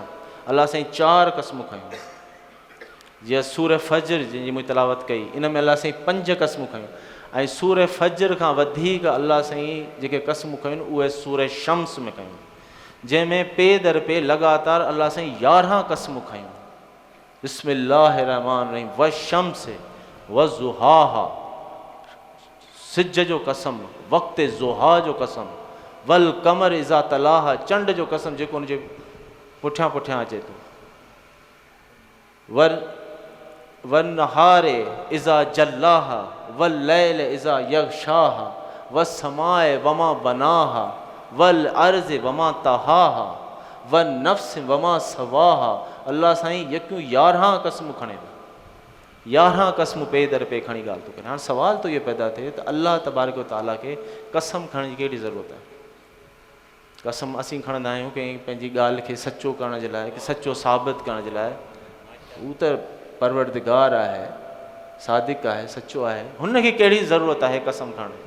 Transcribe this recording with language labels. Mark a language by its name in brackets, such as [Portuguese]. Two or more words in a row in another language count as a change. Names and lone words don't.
[Sindhi] अल्लाह साईं 4 क़स्मूं खयूं। जीअं सूर फज्र जंहिंजी मूं तिलावत कई, इन में अल्लाह साईं 5 क़स्मूं खयूं, ऐं सूर फज्र खां वधीक अल्लाह साईं जेके क़स्मूं खयूं उहे सूर शम्स में कयूं, जंहिंमें पे दर पे लगातार अल्लाह साईं 11 क़स्मूं खयूं। [Arabic] بسم الله الرحمن الرحيم والشمس وضحاها, [Sindhi] सिज जो कसम, वक़्ति ज़ुहा जो कसम, [Arabic] والقمر إذا تلاها, [Sindhi] चंड जो कसम जेको उनजे पुठियां पुठियां अचे थो, [Arabic] والنهار إذا جلاها والليل إذا يغشاها والسماء وما بناها والأرض وما طحاها والنفس وما سواها. [Sindhi] अल्लाह साईं यकियूं 11 क़स्मूं खणे थो, 11 क़स्मूं पे दर पे खणी ॻाल्हि थो करे। हाणे सवाल तो इहो पैदा थिए त [Arabic] الله تبارك وتعالى [Sindhi] खे कसम खणण जी कहिड़ी ज़रूरत आहे? कसम असीं खणंदा आहियूं कंहिं पंहिंजी ॻाल्हि खे सचो करण जे लाइ, कि सचो साबित करण जे लाइ, हू त परवरदिगार आहे, सादिक आहे, सचो आहे, हुनखे कहिड़ी ज़रूरत आहे कसम खणण जी?